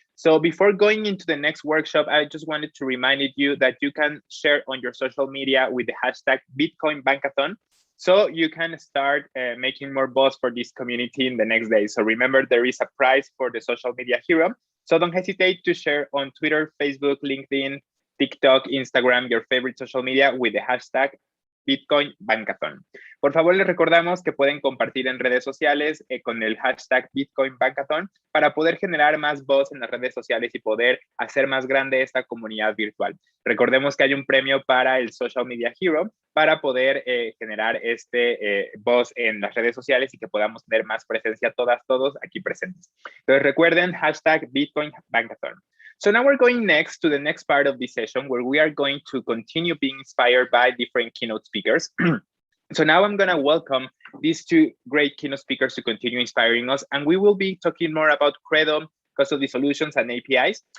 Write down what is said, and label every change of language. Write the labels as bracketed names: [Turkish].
[English] So before going into the next workshop, I just wanted to remind you that you can share on your social media with the hashtag Bitcoin Bankathon, so you can start making more buzz for this community in the next day. So remember, there is a prize for the social media hero. So don't hesitate to share on Twitter, Facebook, LinkedIn, TikTok, Instagram, your favorite social media with the hashtag Bitcoin Bankathon. [Spanish] Por favor, les recordamos que pueden compartir en redes sociales con el hashtag Bitcoin Bankathon para poder generar más voz en las redes sociales y poder hacer más grande esta comunidad virtual. Recordemos que hay un premio para el Social Media Hero para poder generar voz en las redes sociales y que podamos tener más presencia todos aquí presentes. Entonces recuerden, hashtag Bitcoin Bankathon. [English] So now we're going next to the next part of this session where we are going to continue being inspired by different keynote speakers. So now I'm going to welcome these two great keynote speakers to continue inspiring us, and we will be talking more about Credo, custody solutions, and APIs.